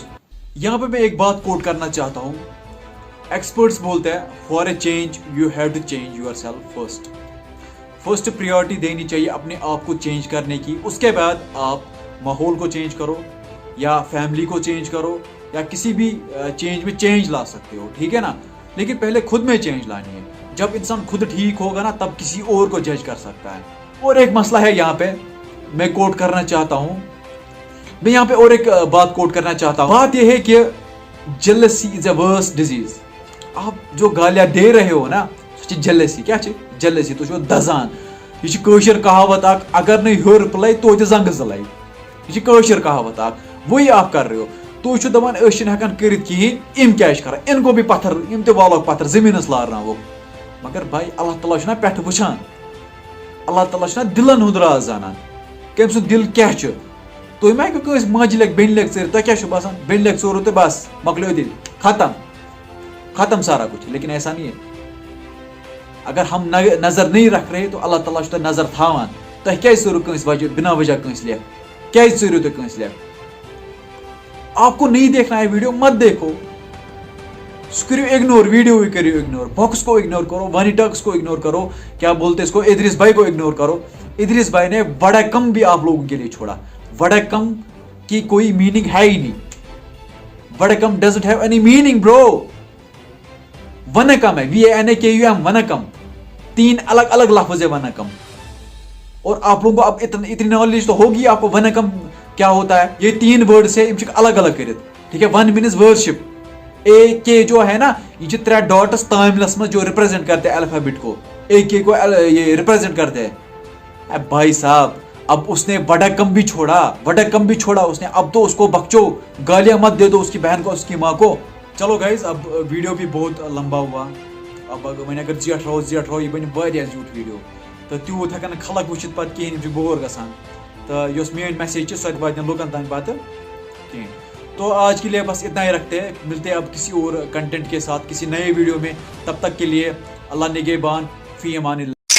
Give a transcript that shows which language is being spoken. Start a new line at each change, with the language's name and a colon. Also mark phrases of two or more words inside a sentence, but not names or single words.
Urdu: یہاں پہ میں ایک بات کوٹ کرنا چاہتا ہوں. ایکسپرٹس بولتے ہیں
English: for a change you have to change yourself first. first priority
Urdu: دینی چاہیے اپنے آپ کو چینج کرنے کی. اس کے بعد آپ ماحول کو چینج کرو, یا فیملی کو چینج کرو, یا کسی بھی چینج میں چینج لا سکتے ہو. ٹھیک ہے نا, لیکن پہلے خود میں چینج لانی ہے. جب انسان خود ٹھیک ہوگا نا, تب کسی اور کو جج کر سکتا ہے. اور ایک مسئلہ ہے یہاں پہ, میں کوٹ کرنا چاہتا ہوں. میں یہاں پہ اور ایک بات کوٹ کرنا چاہتا ہوں. بات یہ ہے کہ
English: jealousy is a worst disease.
Urdu: آپ جو گالیاں دے رہے ہو نا,
Kashmiri: سُہ چھِ جیلسی. کیا چھِ جیلسی؟ تُہۍ چھِو دزان. یہ چھِ کٲشِر کہاوت اکھ, اگر نہٕ ہیوٚر پٕلے توتہِ زنٛگہٕ زٕلے. یہ چھِ کٲشِر کہاوت اکھ,
Urdu: وہی آپ کر رہے ہو.
Kashmiri: تُہۍ چھِو دپان أسۍ چھِنہٕ ہٮ۪کان کٔرِتھ کِہیٖنۍ, یِم کیٛاہ چھِ کران,
Urdu: اِن کو بھی
Kashmiri: پتھر, یِم تہِ والوکھ پتھر, زٔمیٖنس لارناووکھ.
Urdu: مگر بھائی
Kashmiri: اللہ تعالیٰ چھُنہ پٮ۪ٹھٕ وٕچھان, اللہ تعالیٰ چھُنہ دِلن ہُنٛد راز زانان, کٔمۍ سُنٛد دِل کیٛاہ چھُ. تُہۍ ما ہیٚکِو کٲنٛسہِ ماجہِ لیکھ بیٚنہِ لیکھ ژٲرِتھ, تۄہہِ کیٛاہ چھُو باسان بیٚنہِ لیکھ ژوروٕ تہٕ بس مۄکلیو دِل,
Urdu: ختم سارا کچھ. لیکن ایسا نہیں ہے. اگر ہم نظر نہیں رکھ رہے تو اللہ تعالیٰ
Kashmiri: چھُ تۄہہِ نظر تھاوان. تۄہہِ کیٛازِ ژٲرِو کٲنٛسہِ بنا وجہ کٲنٛسہِ لیکھ, کیٛازِ ژٲرِو تُہۍ کٲنٛسہِ لیکھ.
Urdu: آپ کو نہیں دیکھنا ہے ویڈیو, مت دیکھو.
Kashmiri: سُہ کٔرِو اگنور, ویڈیو ہی کٔرِو اگنور,
Urdu: باکس کو اگنور کرو, وانی ٹاکس کو اگنور کرو, کیا بولتے اس کو, ادریس بھائی کو اگنور کرو. ادریس بھائی نے بڑا کم بھی آپ لوگوں کے لیے چھوڑا. بڑا کم کی کوئی میننگ ہے ہی نہیں.
English: بڑا کم doesn't have any meaning bro.
Urdu: ونکم ہے, VANAKUM, ونکم. 3 الگ الگ لفظ ہے ونکم. اور آپ لوگوں کو اب اتنی نالج تو ہوگی آپ کو ونکم کیا ہوتا ہے. یہ 3 ورڈس ہے,
Kashmiri: یم چھِ الگ الگ کرت.
Urdu: ٹھیک ہے,
English: one means worship.
Urdu: AK جو ہے نا, یہ 3 ڈاٹس تاملس میں جو ریپرزینٹ کرتے ہیں الفابیٹ کو, AK کو یہ ریپرزینٹ کرتے ہیں. بھائی صاحب, اب اس نے بڑا کم بھی چھوڑا اس نے. اب تو اس کو بخچو, گالیاں مت دے دو اس کی بہن کو, اس کی ماں کو. چلو گائز, اب ویڈیو بھی بہت لمبا ہوا.
Kashmiri: اب وۄنۍ اگر زیٹھ رہو یہ بنہِ واریاہ زیوٗٹھ ویڈیو, تہٕ تیوٗت ہٮ۪کن نہٕ خلق وٕچھِتھ پتہٕ کِہیٖنۍ, یِم چھِ بور گژھان. تہٕ یۄس میٲنۍ میسیج چھِ سۄ تہِ واتہِ نہٕ لُکن تانۍ پتہٕ کِہیٖنۍ.
Urdu: تو آج کے لیے بس اتنا ہی رکھتے ہیں، ملتے ہیں اب کسی اور کنٹینٹ کے ساتھ کسی نئے ویڈیو میں، تب تک کے لیے اللہ نگہبان،
Arabic: فی امان اللہ.